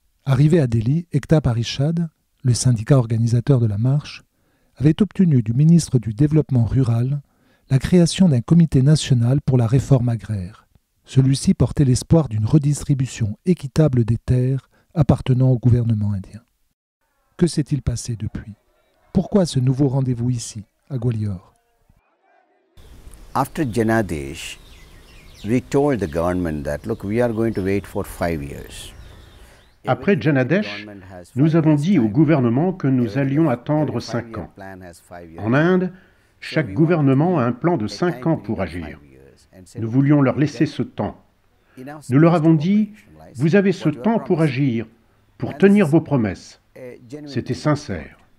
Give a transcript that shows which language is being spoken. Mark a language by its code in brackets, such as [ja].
[fr] Arrivé à Delhi, Ekta Parishad, le syndicat organisateur de la marche, avait obtenu du ministre du Développement rural la création d'un comité national pour la réforme agraire. Celui-ci portait l'espoir d'une redistribution équitable des terres appartenant au gouvernement indien. Que s'est-il passé depuis? Pourquoi ce nouveau rendez-vous ici, à Gwalior? [en] After Janadesh, we told the government that, look, we are going to wait for 5 years. [fr] Après Janadesh, nous avons dit au gouvernement que nous allions attendre 5 ans. En Inde, chaque gouvernement a un plan de 5 ans pour agir. Nous voulions leur laisser ce temps. Nous leur avons dit, vous avez ce temps pour agir, pour tenir vos promesses. C'était sincère.